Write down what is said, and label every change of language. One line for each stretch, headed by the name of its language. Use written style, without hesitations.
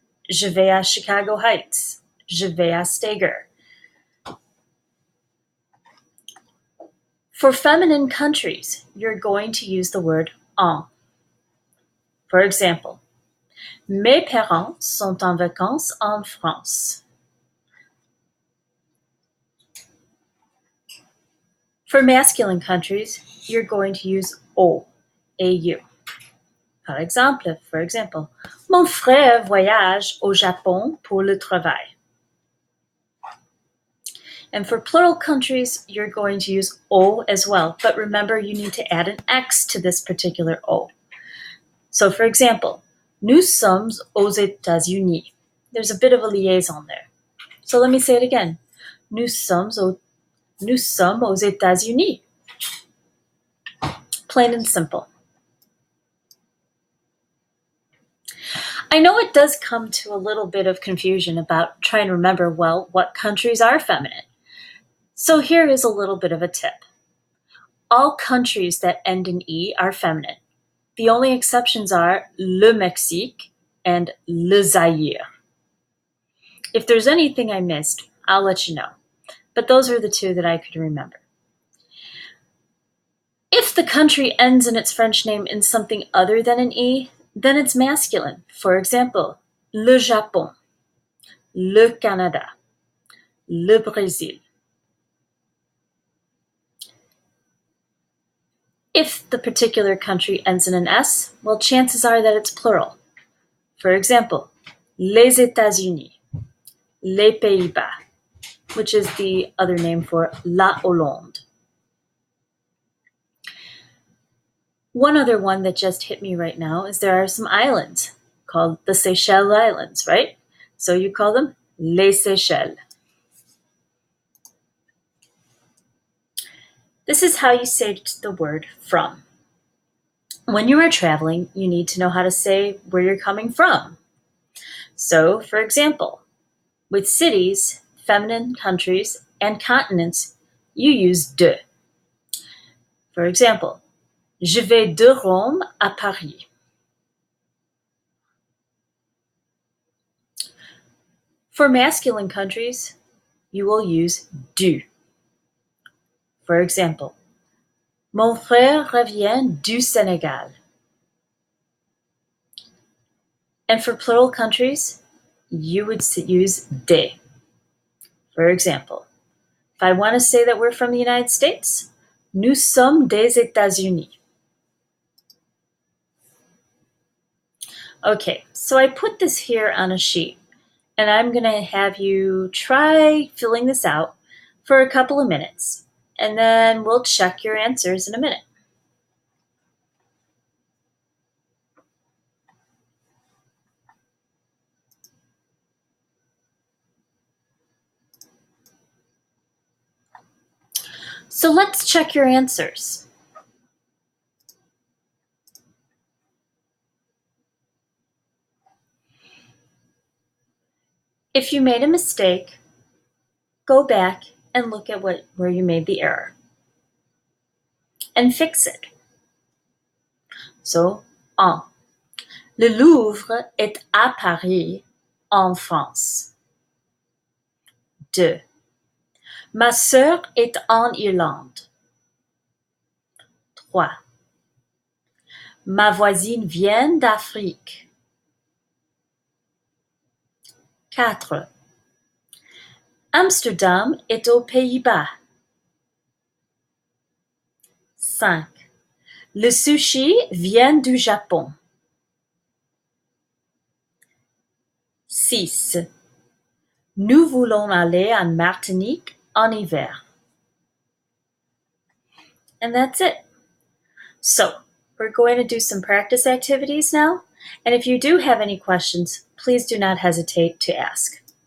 French: Je vais à Chicago Heights. Je vais à Steger.
English: For feminine countries, you're going to use the word en.
French: For example, mes parents sont en vacances en France.
English: For masculine countries, you're going to use au, au.
French: Par exemple, mon frère voyage au Japon pour le travail.
English: And for plural countries, you're going to use au as well, but remember you need to add an X to this particular au. So for example,
French: nous sommes aux États-Unis.
English: There's a bit of a liaison there. So let me say it again.
French: Nous sommes aux États-Unis.
English: Plain and simple. I know it does come to a little bit of confusion about trying to remember, well, what countries are feminine. So here is a little bit of a tip. All countries that end in E are feminine. The only exceptions are le Mexique and le Zaire. If there's anything I missed, I'll let you know. But those are the two that I could remember. If the country ends in its French name in something other than an E, then it's masculine. For example,
French: le Japon, le Canada, le Brésil.
English: If the particular country ends in an S, well, chances are that it's plural. For example, les États-Unis, les Pays-Bas, which is the other name for la Hollande. One other one that just hit me right now is there are some islands called the Seychelles Islands, right? So you call them
French: les Seychelles.
English: This is how you say the word from. When you are traveling, you need to know how to say where you're coming from. So, for example, with cities, feminine countries, and continents, you use de. For example,
French: je vais de Rome à Paris.
English: For masculine countries, you will use du. For example,
French: mon frère revient du Sénégal.
English: And for plural countries, you would use des. For example, if I want to say that we're from the United States,
French: nous sommes des États-Unis.
English: Okay, so I put this here on a sheet, and I'm going to have you try filling this out for a couple of minutes, and then we'll check your answers in a minute. So let's check your answers. If you made a mistake, go back and look at where you made the error and fix it.
French: So, en. Le Louvre est à Paris en France. 2. Ma sœur est en Irlande. 3. Ma voisine vient d'Afrique. 4. Amsterdam est aux Pays-Bas. 5. Le sushi vient du Japon. 6. Nous voulons aller en Martinique en hiver.
English: And that's it. So, we're going to do some practice activities now, and if you do have any questions, please do not hesitate to ask.